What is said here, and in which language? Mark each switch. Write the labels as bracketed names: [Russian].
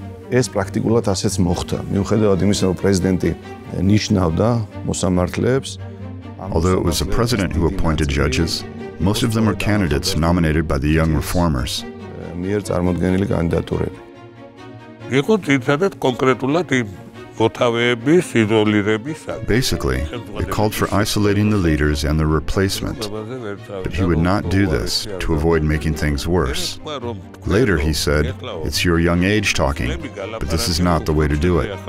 [Georgian] ეს პრაქტიკულად ასეც მოხდა. მიუხედავად იმისა, რომ პრეზიდენტი ნიშნავდა მოსამართლეებს, [English] although it was the president who appointed judges, most of them were candidates nominated by the young reformers. [Georgian] მიერ წარმოდგენილი კანდიდატურები. იყო ძირითადად კონკრეტულად იმ მოთავეების იზოლირებისაგან. [English] Basically, it called for isolating the leaders and their replacement. But he would not do this to avoid making things worse. Later he said, it's your young age talking, but this is not the way to do it.